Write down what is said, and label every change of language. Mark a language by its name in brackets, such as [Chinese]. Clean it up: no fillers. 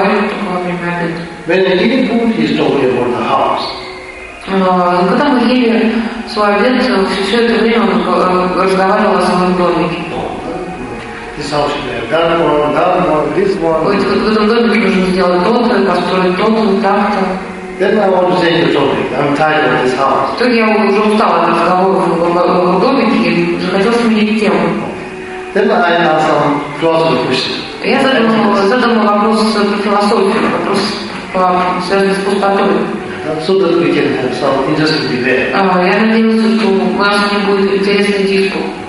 [English] When he eats food, he's talking about the house. [Russian] Когда мы ели свой обед, все это время он разговаривал о своем домике. [English] This house should have done one, this one. [Russian] В этом домике нужно сделать то-то, построить то-то, так-то. [English] Then I want to change the topic. I'm tired of this house. [Russian] То я уже устал от разговоров в домике и захотел сменить тему. [English] Then I have some philosophy questions. [Russian] Я задам вопрос по философии, вопрос связанный с пустотой. [English] So that we can have some interesting debate. [Russian] Я надеялся, что у нас не будет интересный диспут.